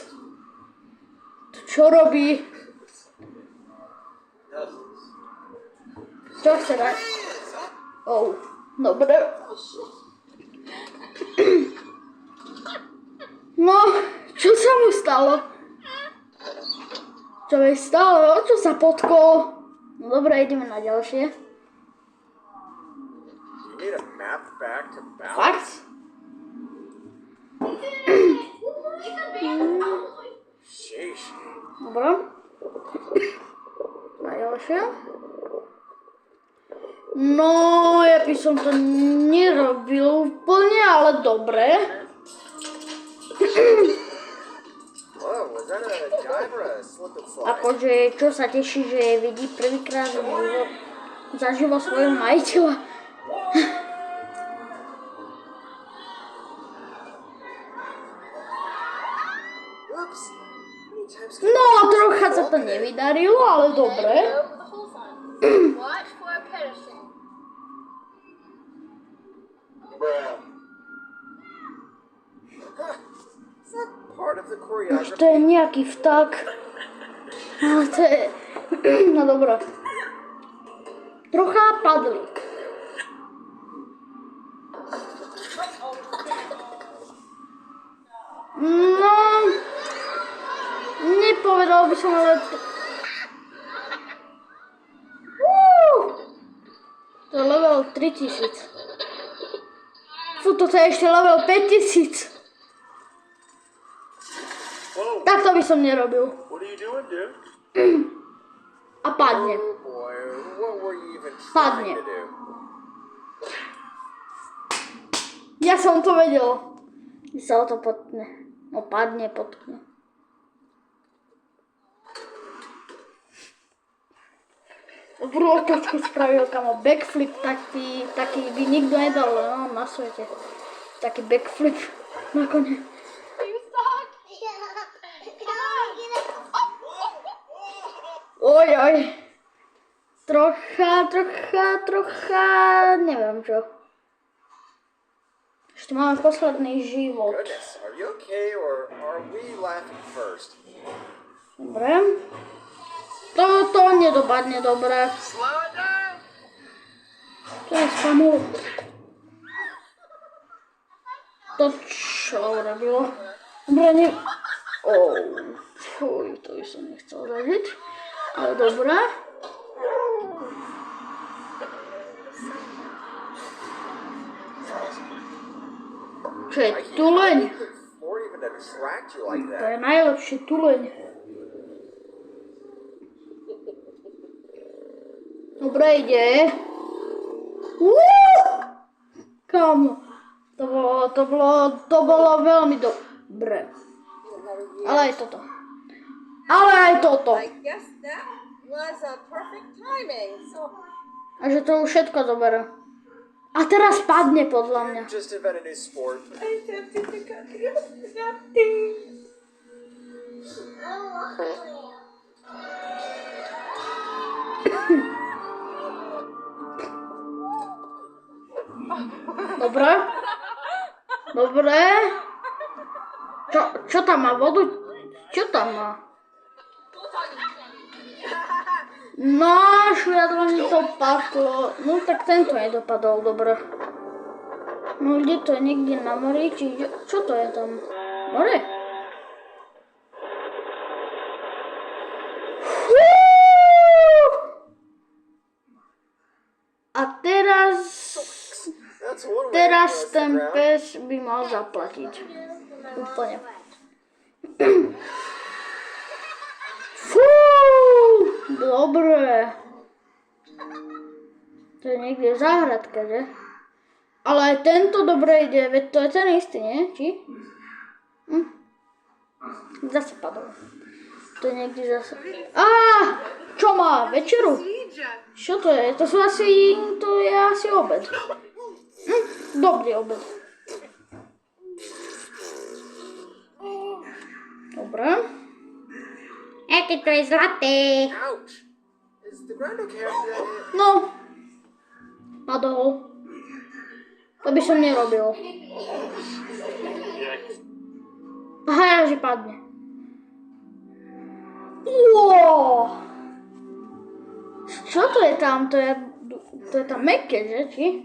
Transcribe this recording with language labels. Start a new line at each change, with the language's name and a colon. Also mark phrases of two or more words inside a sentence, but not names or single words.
Slovak: To čo robí? Čo chce dať? Dobre. No, čo sa mu stalo? Čo mi stalo? Čo sa potkol? No dobre, ideme na ďalšie.
English: You need a map back to balance.
Slovak: Fakt?
English: Sheesh.
Slovak: Dobre. Na ďalšie. No, ja by som to nerobil úplne, ale dobre.
English: Whoa, was that a dive or a slip and slide?
Slovak: Akože, čo sa teší, že vidí prvýkrát zaživo svojho majiteľa.
English: Oops. How many times can
Slovak: No, trocha sa to nevydarilo, ale dobre.
English: Watch for a pedestal. Is that part of the
Slovak: Už
English: choreography?
Slovak: to je nejaký vták. Ale to je... No dobré. Trocha padli. No... Nepovedal by som, ale... To je level 3000. Fú, toto je ešte level 5000.
English: Whoa,
Slovak: Takto by som nerobil.
English: what are you doing, dude?
Slovak: A padne.
English: Oh boy, what were you even
Slovak: Padne.
English: trying to do?
Slovak: Ja som to vedel. Keď sa o to potkne. No padne, potkne. Dobrú otočku spravil, kamo. Backflip taký by nikto nedal no, na svete. Taký backflip nakoniec.
English: You suck. Yeah. Come on, get it.
Slovak: Oj. Trocha, neviem čo. Ešte máme posledný život.
English: Goodness, are you okay or are we laughing first?
Slovak: Dobre. To nedopadne dobre.
English: Slow it down!
Slovak: To je spamu. To čo urobilo? Dobre, fuj, to by som nechcel zažiť. Ale dobre. Čo je tuleň?
English: Or even to attract you like
Slovak: To
English: that.
Slovak: je najlepší tuleň. Dobre ide. Kamo. To bolo veľmi dobre. Ale aj toto.
English: I guess that was a perfect timing. So
Slovak: A že to už všetko zoberá. A teraz padne podľa mňa.
English: Just invent a new sport. I attempted to cut you nothing.
Slovak: Dobre. Čo tam má? Vodu? Čo tam má? No, šviadlo mi to padlo. No tak tento nedopadol dobre. No kde to je? Niekde na mori? Čo to je tam? More? A
English: That's one way to
Slovak: teraz
English: cross the
Slovak: ten
English: ground.
Slovak: pes by mal zaplatiť. Úplne. Dobre. To je niekde v záhradke, že? Ale aj tento dobre ide, veď to je ten istý, nie? Či? Zase padol. To je niekde zase... Čo má? Večeru? Čo to je? To je asi obed. Dobrý obed. Dobre. Aké to je zlaté.
English: Ouch! Is the ground okay after that hit?
Slovak: No. Padol. To by som nerobil. Aha, že padne. Wow. Čo to je tam? To je tam mäkké, že? Či?